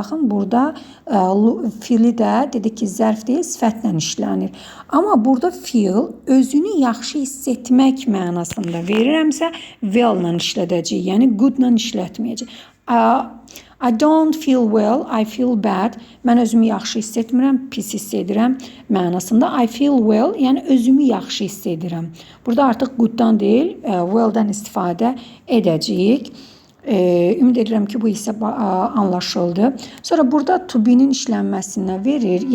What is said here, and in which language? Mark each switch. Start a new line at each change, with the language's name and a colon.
Azerbaijani: Baxın, burada feeli də dedik ki, zərf deyil, sifətlə işlənir. Amma burada feel özünü yaxşı hiss etmək mənasında verirəmsə, well-la işlədəcək, yəni good-la işlətməyəcək.
English: I don't feel well, I feel bad.
Azerbaijani: Mən özümü yaxşı hiss etmirəm, pis hiss edirəm mənasında. I feel well, yəni özümü yaxşı hiss edirəm. Burada artıq good-dan deyil, well-dan istifadə edəcəyik. Ümid edirəm ki, bu hissə anlaşıldı. Sonra burada to be-nin işlənməsinə verir.